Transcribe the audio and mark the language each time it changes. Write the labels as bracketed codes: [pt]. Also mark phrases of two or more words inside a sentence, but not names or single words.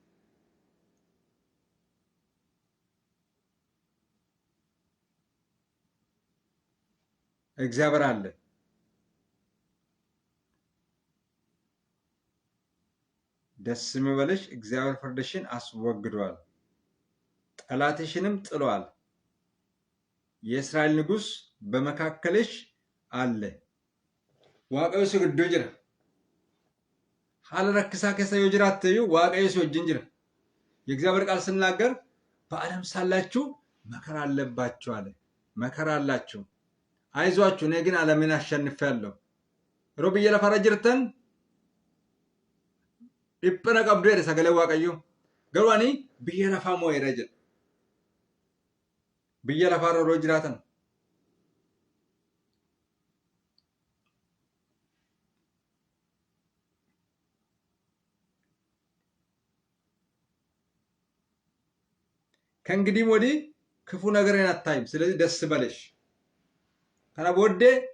[am] እግዚአብሔር አለ። ደስ የሚበልሽ እግዚአብሔር ፍርድሽን አስወግዷል፣ ጠላትሽንም ጥሏል። የእስራኤል ንጉስ በመካከልሽ አለ። [om] waaqayyo si gidduu jira. haala rakkisaa keessa yoo jiraatteyyuu waaqayyo si wajjin jira. [am] የእግዚአብሔር ቃል ስናገር በዓለም ሳላችሁ መከራ አለባችሁ አለ። መከራ አላችሁ፣ አይዟችሁ እኔ ግን ዓለምን አሸንፌያለሁ። [om] yeroo biyya lafarra jirtan dhiphina qabdu jedhe sagalee waaqayyo. garuu ani biyya lafaa moo'eera jedha. biyya lafaarra yeroo jiraatan [am] ከእንግዲህ ወዲህ ክፉ ነገርን አታይም። ስለዚህ ደስ በለሽ። ከና ቦዴ